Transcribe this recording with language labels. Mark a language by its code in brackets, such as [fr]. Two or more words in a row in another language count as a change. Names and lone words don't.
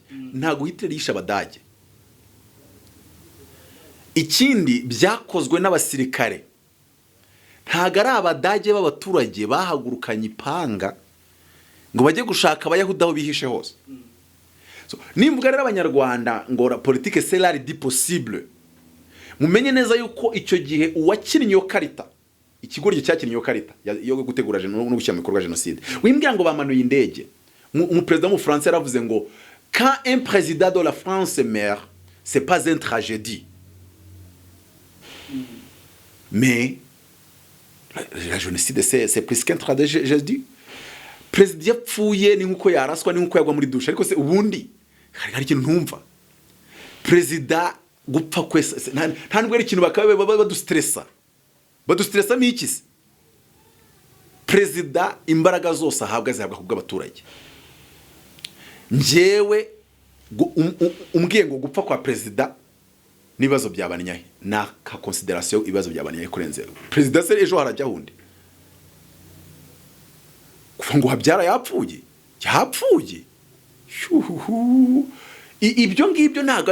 [rw] Ntago Hitler yisha abadage. Ikindi byakozwe n'abasirikare. Ntago ari abadage b'abaturage bahagurukanye ipanga ngo bajye gushaka abayahudi aho bihishe hose. So nimvuga rero abanyarwanda ngo [fr] la politique c'est l'art dit possible. [rw] Mumenye neza yuko icyo gihe uwakinnye yo karita, ikigoryo cyakinnye yo karita yo gutegura no gushyira mu bikorwa genocide. Wimbwira ngo bamanuye indege. Umupresident mu France yaravuze ngo [fr] quand un président de la France meurt, c'est pas une tragédie. Mais la génocide c'est plus qu'un tragédie. [rw] Président yapfuye ni nkuko yaraswa ni nkuko yagwa muri douche, ariko se ubundi hari ikintu ntumva. Président gupfa kwese nta nubwo ari ikintu bakaba badustressa n'iki se perezida imbaraga zose ahabwa zihabwa ku bw'abaturage njyewe umbwiye ngo gupfa kwa perezida n'ibibazo byabanyahe naka consideration ibibazo byabanyahe kurenze perezida se ejo harajya hundi kuva ngo habyara yapfuye ibyo ngibyo ntabwo